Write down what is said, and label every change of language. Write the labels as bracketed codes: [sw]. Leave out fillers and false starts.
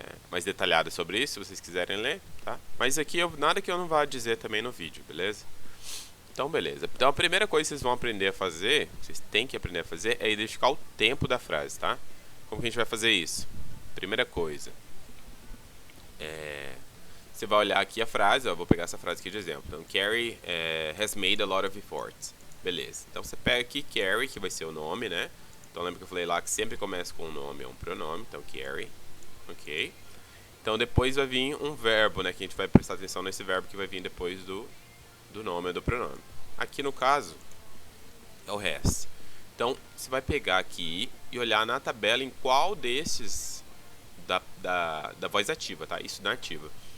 [pt] mais detalhada sobre isso, se vocês quiserem ler, tá? Mas aqui nada que eu não vá dizer também no vídeo, beleza? Então, beleza. Então, a primeira coisa que vocês vão aprender a fazer, vocês têm que aprender a fazer, é identificar o tempo da frase, tá? Como que a gente vai fazer isso? Primeira coisa, você vai olhar aqui a frase, ó, vou pegar essa frase aqui de exemplo. [en] Então, Carrie has made a lot of efforts. [pt] Beleza. Então, você pega aqui Carrie, que vai ser o nome, né? Então, lembra que eu falei lá que sempre começa com um nome, é um pronome. Então, Carrie. Ok. Então, depois vai vir um verbo, né? Que a gente vai prestar atenção nesse verbo que vai vir depois do nome ou do pronome. Aqui, no caso, é o has. Então, você vai pegar aqui e olhar na tabela em qual desses da voz ativa, tá? Isso na ativa.